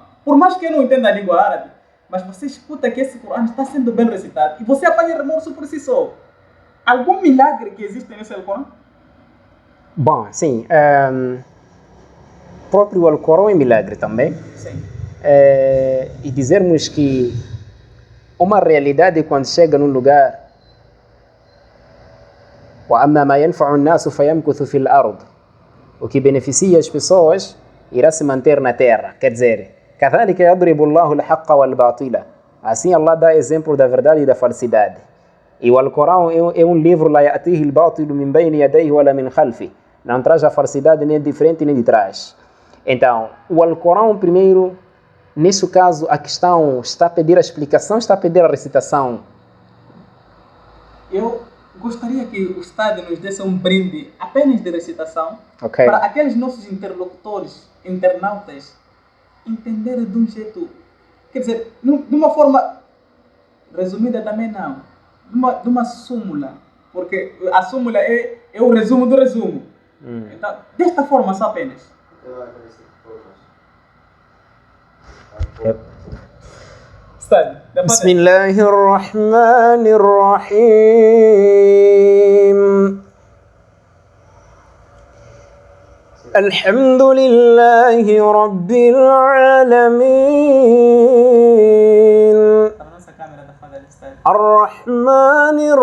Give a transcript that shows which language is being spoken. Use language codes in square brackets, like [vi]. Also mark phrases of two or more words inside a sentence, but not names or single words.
[pt] Por mais que eu não entenda a língua árabe, mas você escuta que esse Corão está sendo bem recitado e você apanha remorso por si só. Algum milagre que existe nesse Alcorão? Bom, sim. Próprio Alcorão é milagre também. Sim. E dizermos que uma realidade quando chega num lugar, [ar] وَأَمَّا مَا يَنْفَعُ النَّاسُ فَيَمْكُثُ فِي الْأَرْضِ, [pt] o que beneficia as pessoas irá se manter na terra. Quer dizer, [ar] كَذَلِكَ يَضْرِبُ اللَّهُ الْحَقَّ وَالْبَاطِلَ. [pt] Assim Allah dá exemplo da verdade e da falsidade. E o Alcorão é um livro [ar] لَا يَأْتِيهِ الْبَاطِلُ مِنْ بَيْنِ يَدَيْهِ وَلَا مِنْ خَلْفِهِ. [pt] Não traz a falsidade nem de frente nem de trás. Então, o Alcorão, primeiro, nesse caso, a questão está a pedir a explicação, está a pedir a recitação. Eu gostaria que o Estado nos desse um brinde apenas de recitação, Okay, para aqueles nossos interlocutores, internautas, entenderem de um jeito, quer dizer, de uma forma resumida também não, de uma súmula, porque a súmula é o resumo do resumo. Então, desta forma só apenas. [ar] بسم الله الرحمن الرحيم الحمد لله رب العالمين الرحمن